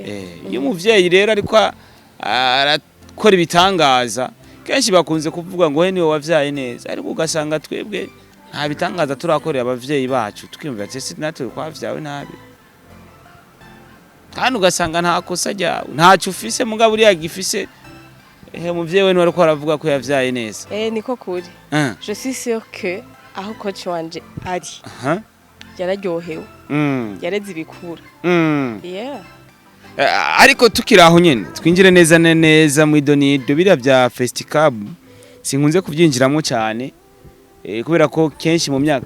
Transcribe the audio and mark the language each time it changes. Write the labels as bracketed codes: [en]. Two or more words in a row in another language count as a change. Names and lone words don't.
[rn] Iyo umuvyeyi rero ariko arakora ibitangaza kenshi bakunze kuvuga ngo he niwe wavyaye neza ariko ugasanga twebwe nta bitangaza turakorera abavyeyi bacu tukimva ati natwe twavyawe nabi kandi ugasanga nta kosa ryawe ntacyo ufise mugabo uri yagifise umuvyeyi we ariko aravuga ko yavyaye neza. Niko kuri. [fr] Je suis sûr que [rn] aho coach wanje ari yararyohewe. Yareze ibikura. Ariko tukiraho nyene twinjire neza mu idonido bira bya Festicab sinkunze kubyinjiramo cyane kubera ko kenshi mu myaka